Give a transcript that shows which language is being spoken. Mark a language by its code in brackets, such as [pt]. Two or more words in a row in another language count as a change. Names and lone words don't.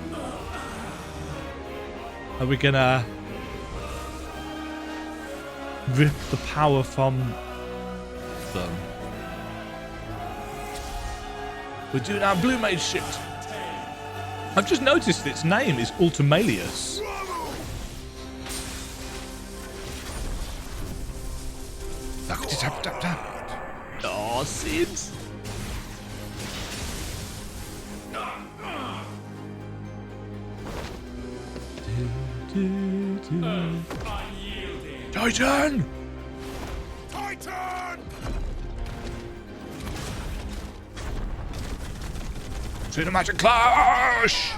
[en] Are we gonna rip the power from them? We're doing our blue mage shit. I've just noticed its name is Ultimalius. Tap, tap, tap. Oh, Sid. Titan! Titan! Cinematic clash!